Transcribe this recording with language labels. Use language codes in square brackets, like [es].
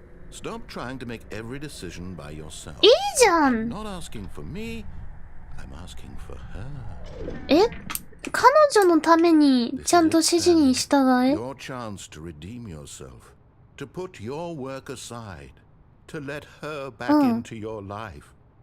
[en] Stop trying to make every decision by yourself. [ja] いいじゃん。 [en] I'm not asking for me, I'm asking for her. え？ [ja] 彼女のためにちゃんと指示に従え。 [en] Your chance to redeem yourself, to put your work aside, to let her back into your life.